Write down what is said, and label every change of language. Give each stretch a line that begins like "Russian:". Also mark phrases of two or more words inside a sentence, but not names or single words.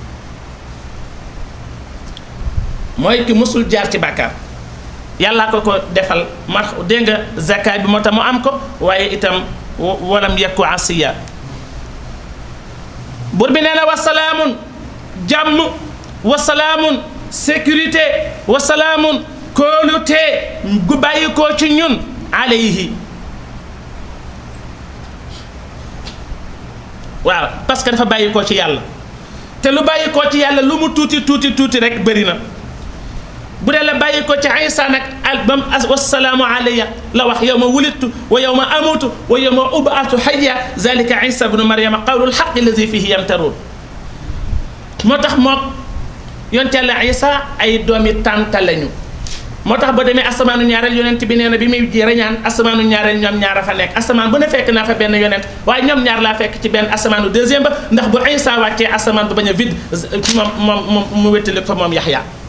Wolof: mooy ki mësul jaar ci bàkkaar yàlla ko ko defal ma dégg nga zakat bi moo tax mu am ko waaye itam walam yakku asiya buur bi nee na wasalaamun jàmm wasalaamun sécurité wasalaamun kóolute gu bàyyi koo ci ñun alayhi waaw
French: parce que
Wolof: dafa bàyyi koo ci yàlla te lu bàyyi koo ci yàlla lu mu tuuti rek bëri na bu dee la bàyyi ko ci Isa nag albam
Arabic: والسلام علي
Wolof: la wax
Arabic: يوم ولدت ويوم أموت ويوم أبعث حيا ذلك عيسى ابن مريم قول الحق الذي فيه يمترون
Wolof: moo tax moom yonent Yàlla Isa ay doomi tànta lañu moo tax ba demee asamaanu ñaareel yonent bi nee na bi muy reñaan asamaanu ñaareel ñoom ñaar a fa nekk asamaan bu ne fekk naa fa benn yonent waaye ñoom ñaar laa fekk ci benn asamaanu deuxième ba ndax bu Isa wàccee asamaan bu bañ a vide ci moom mu wéttali fa moom Yaxya